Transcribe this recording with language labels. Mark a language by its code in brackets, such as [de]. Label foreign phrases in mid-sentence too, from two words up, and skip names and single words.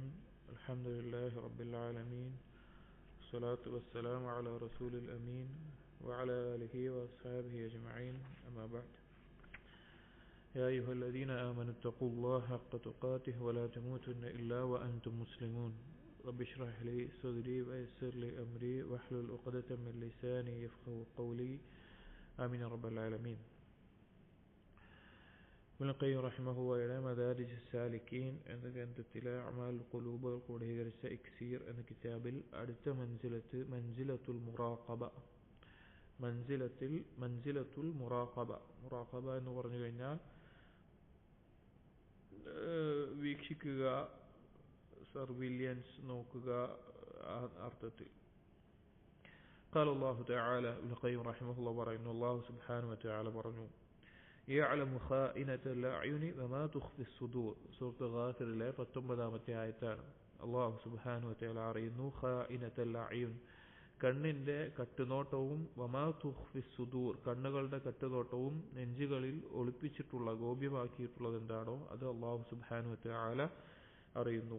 [ar] الحمد لله رب العالمين، الصلاة والسلام على رسول الأمين وعلى آله وأصحابه أجمعين، أما بعد. يا أيها الذين آمنوا اتقوا الله حق تقاته ولا تموتن إلا وأنتم مسلمون. رب اشرح لي صدري ويسر لي أمري واحلل عقدة من لساني يفقهوا قولي، آمين رب العالمين. [ml] ഇബ്നുൽ ഖയ്യിം റഹിമഹുള്ളാഹിയുടെ മദാരിജ് സാലിക്കീൻ എന്ന ഗ്രന്ഥത്തിലെ അഅ്മാൽ ഖുലൂബുകൾ ക്രോഡീകരിച്ച ഇക്സീർ എന്ന കിതാബിൽ അടുത്ത [ar] منزلة المراقبة, منزلة المراقبة [ml] എന്ന് പറഞ്ഞു കഴിഞ്ഞാൽ വീക്ഷിക്കുക, സർവിലിയൻസ് നോക്കുക അർത്ഥത്തിൽ. [ar] قال الله تعالى, [ml] ഇബ്നുൽ ഖയ്യിം റഹിമഹുള്ളാഹി പറയുന്നു, അല്ലാഹു [ar] سبحانه وتعالى [ml] പറഞ്ഞു, [ar] يعلم خائنة الأعين وما تخفي الصدور. [ml] സൂറത്ത് ഗാഫിറിലെ 19-ാമത്തെ ആയത്താണ്. അല്ലാഹു [ar] سبحانه وتعالى [ml] അറിയുന്നു [ar] خائنة الأعين, [ml] കണ്ണിന്റെ കട്ടുനോട്ടവും, [ar] وما تخفي الصدور, [ml] കണ്ണുകളുടെ കട്ടുനോട്ടവും, നെഞ്ചുകളിൽ ഒളിപ്പിച്ചിട്ടുള്ള ഗോപ്യമാക്കിയിട്ടുള്ളത് എന്താണോ അത് അല്ലാഹു [ar] سبحانه وتعالى [ml] അറിയുന്നു.